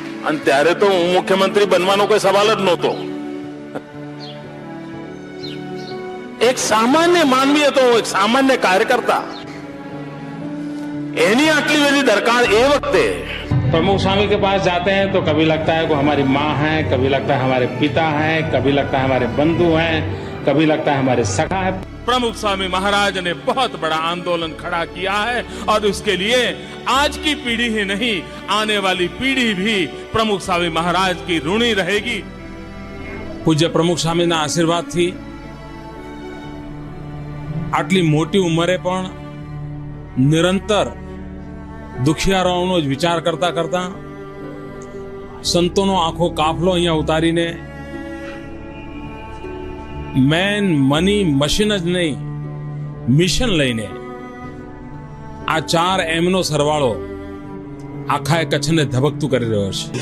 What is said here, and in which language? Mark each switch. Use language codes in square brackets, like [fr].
[gu] અને ત્યારે તો હું મુખ્યમંત્રી બનવાનો કોઈ સવાલ જ નહોતો. એક સામાન્ય માનવી હતો, એક સામાન્ય કાર્યકર્તા, एनी आटली बड़ी दरकार ए वक्ते [hi] प्रमुख स्वामी के पास जाते हैं तो कभी लगता है वो हमारी माँ है, कभी लगता है हमारे पिता हैं, कभी लगता है हमारे बंधु हैं, कभी लगता है हमारे सखा है. प्रमुख स्वामी महाराज ने बहुत बड़ा आंदोलन खड़ा किया है और उसके लिए आज की पीढ़ी ही नहीं, आने वाली पीढ़ी भी प्रमुख स्वामी महाराज की ऋणी रहेगी. [gu] પૂજ્ય પ્રમુખ સ્વામીના આશીર્વાદથી આટલી મોટી ઉંમરે પણ નિરંતર દુખિયારોનો જ વિચાર કરતા કરતા સંતોનો આખો કાફલો અહીંયા ઉતારીને મેન મની મશીન જ નહીં, મિશન લઈને આ 4 એમનો સરવાળો આખા કચ્છને ધબકતું કરી રહ્યો છે.